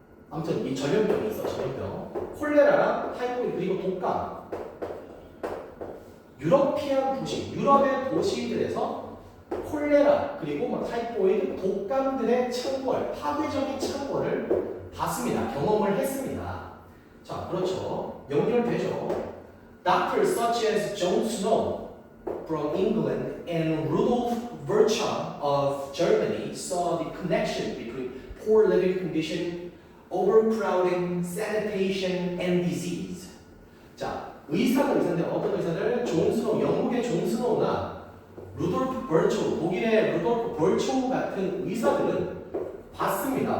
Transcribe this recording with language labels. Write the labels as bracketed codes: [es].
[ko] 아무튼 이 전염병이 있어, 전염병. 콜레라랑 타이포이드 그리고 독감. 유러피안 도시, 유럽의 도시들에서 콜레라 그리고 뭐 타이포이드, 독감들의 창궐, 파괴적인 창궐을 봤습니다. 경험을 했습니다. 자, 그렇죠. 연결되죠. [en] Doctors such as John Snow from England and Rudolf Virchow of Germany saw the connection between poor living condition, overcrowding, sanitation, and disease. [ko] 자, 의사인데 어떤 의사들? 존 스노우, 영국의 존 스노우나 루돌프 벌초우, 독일의 루돌프 벌초우 같은 의사들은 봤습니다.